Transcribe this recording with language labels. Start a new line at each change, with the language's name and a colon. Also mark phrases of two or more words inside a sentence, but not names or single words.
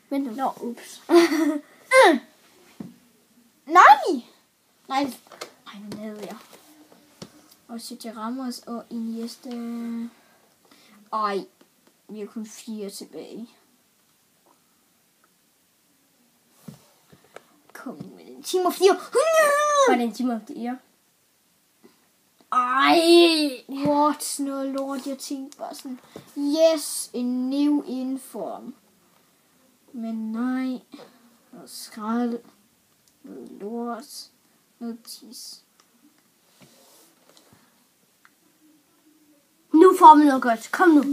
Danish: Nå, ups. Nej, nu lavede jeg. Og Sergio Ramos og Iniesta. Ej, vi har kun 4 tilbage. Kom med den.
English: Team of 4.
Danish: Var det en
English: time of the year?
Danish: Ej, what? Noget lort. Jeg tænkte bare sådan, yes, en
English: new inform.
Danish: Men nej. Noget skrald. Noget lort. Noget tis. Nu får vi noget godt. Kom nu.